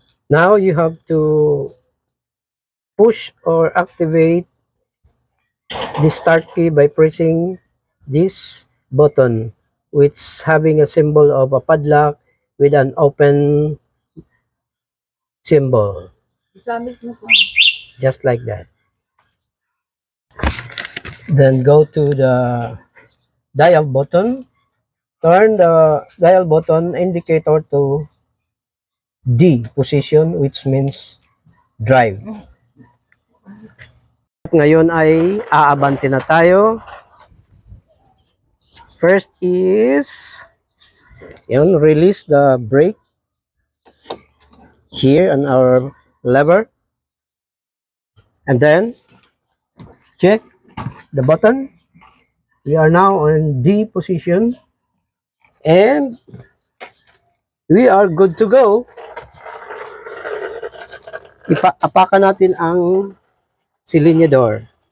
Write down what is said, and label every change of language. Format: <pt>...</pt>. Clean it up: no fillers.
<en>Now you have to push or activate the start key by pressing this button, which having a symbol of a padlock with an open symbol. Just like that. Then go to the dial button. Turn the dial button indicator to D position, which means drive.</en> <tl>Ngayon ay aabante na tayo.</tl> <en>First is release the brake here on our lever, and then check the button. We are now on D position and we are good to go.</en> <tl>Apakan natin ang silinyador.</tl>